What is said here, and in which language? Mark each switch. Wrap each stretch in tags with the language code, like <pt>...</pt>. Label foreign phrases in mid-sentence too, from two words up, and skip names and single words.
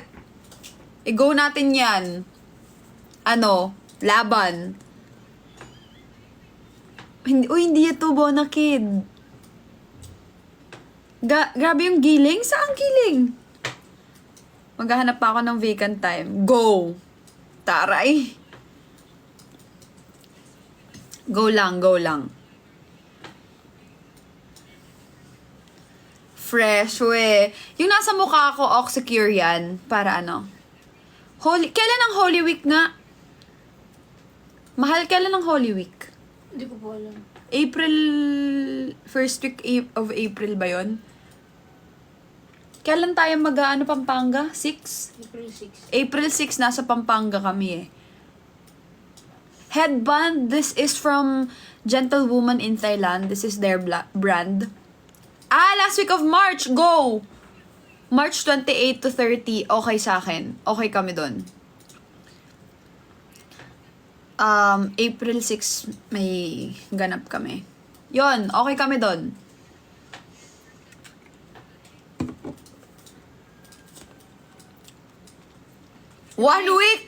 <tl>I-go natin yan. Ano? Laban. Hindi ito, Bona Kid. Grabe yung giling. Saan giling? Maghahanap pa ako ng</tl> <en>vacant time.</en> <tl>Go! Taray! Go lang, go lang. Fresh, we. Yung nasa mukha ko, Oxycure yan. Para ano? Kailan ang Holy Week nga? Mahal, kailan ang Holy Week? Hindi ko po alam.</tl> <en>April, first week of April</en> <tl>ba yon? Kailan tayo mag-ano Pampanga? 6? April 6. April 6, nasa Pampanga kami eh.</tl> <en>Headband, this is from Gentlewoman in Thailand. This is their brand. Last week of March, go! March 28 to 30,</en> <tl>okay sa akin. Okay kami dun. April 6, may ganap kami. Yon, okay kami dun.</tl> <en>One week!</en>